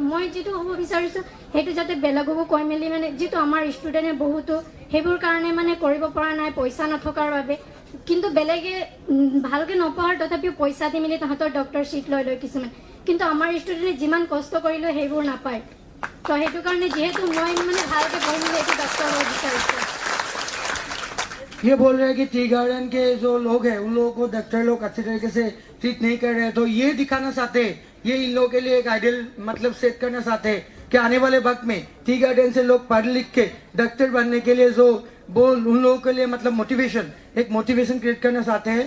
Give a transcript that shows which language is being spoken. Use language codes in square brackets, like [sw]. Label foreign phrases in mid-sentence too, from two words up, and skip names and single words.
[as] মই যিটো হ'ব বিচাৰিছোঁ সেইটো যাতে বেলেগকো কৈ মেলি মানে যিটো আমাৰ ষ্টুডেণ্টে বহুতো সেইবোৰ কাৰণে মানে কৰিব পৰা নাই পইচা নথকাৰ বাবে, কিন্তু বেলেগে ভালকৈ নপঢ়াৰ তথাপিও পইচা দি মেলি তাহাঁতৰ [en] doctor seat [as] লৈ কিছুমান, কিন্তু আমাৰ ষ্টুডেণ্টে যিমান কষ্ট কৰিলেও সেইবোৰ নাপায়। তো সেইটো কাৰণে যিহেতু মই মানে ভালকৈ পঢ়ি মেলি এইটো ডক্টৰ হ'ব বিচাৰিছোঁ। [hi] ये बोल रहे हैं कि [en] tea garden [hi] के जो लोग हैं उन लोगों को डॉक्टर लोग अच्छे तरीके से ट्रीट नहीं कर रहे हैं, तो ये दिखाना चाहते हैं, ये इन लोगों के लिए एक आइडियल मतलब सेट करना चाहते हैं कि आने वाले वक्त में [en] tea garden [hi] से लोग पढ़ लिख के डॉक्टर बनने के लिए जो वो उन लोगों के लिए मतलब [en] motivation create [hi] करना चाहते हैं।